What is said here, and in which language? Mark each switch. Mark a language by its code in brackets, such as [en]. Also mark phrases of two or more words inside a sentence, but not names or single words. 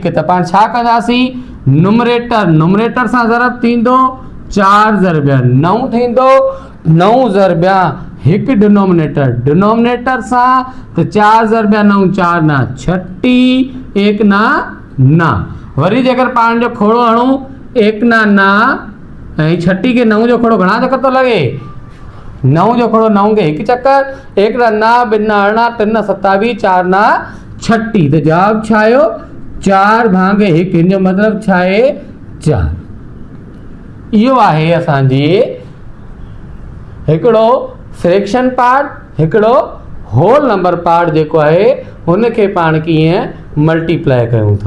[sd] त पाण छा कंदासीं, [en] numerator numerator [sd] सां ज़रब थींदो, 4 ज़रबिया 9 थींदो, 9 ज़रबिया 1 [en] denominator denominator [sd] सां, त 4 ज़रबिया 9 4 ना 36, 1 ना ना। वरी जेकर पाण जो खोड़ो हणूं 1 ना ना ऐं 36 के 9 जो खोड़ो घणा चक्कर थो लॻे, 9 जो खोड़ो 9 के 1 चक्कर, 1 ना ना 2 ना 18, 3 ना 27, 4 ना 36। त जवाब छा आयो, 4/1। हिन जो मतिलब छा आहे, 4। इहो आहे असांजी हिकिड़ो [en] fraction part, [sd] हिकिड़ो [en] whole number part [sd] जेको आहे हुनखे पाण कीअं मल्टीप्लाई कयूं था।